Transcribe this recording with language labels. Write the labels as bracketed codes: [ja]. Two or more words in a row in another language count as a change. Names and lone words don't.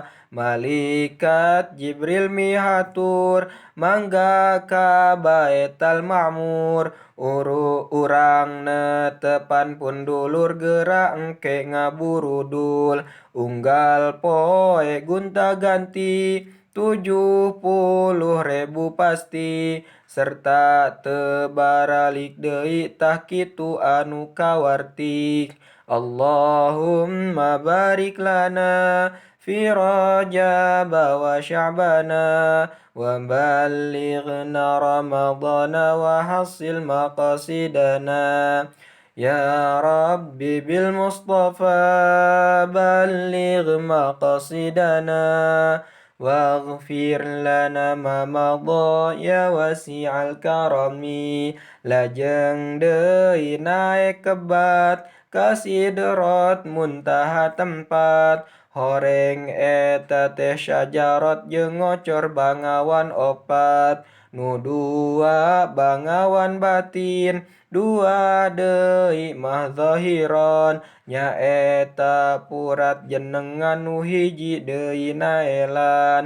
[su] Malaikat Jibril mihatur mangga ka Baital Ma'mur, urang netepan pun dulur gerak engke ngaburudul. Unggal poe gunta ganti 70.000 pasti, serta tebaralik deui tah kitu anu kawarti. [ar] اللهم بارك لنا في رجب و شعبان و بلغنا رمضان و حصل مقاصدنا. يا ربي بالمصطفى بلغ مقاصدنا واغفر لنا ما مضى يا واسع الكرم. [su] Lajeng deui naek kebat ka Sidrat Muntaha tempat, horeng eta teh syajarat jeung ngocor bangawan opat. Nu dua bangawan batin, dua deui mah zahiron, nyaeta purat jenengan nu hiji deui naelan.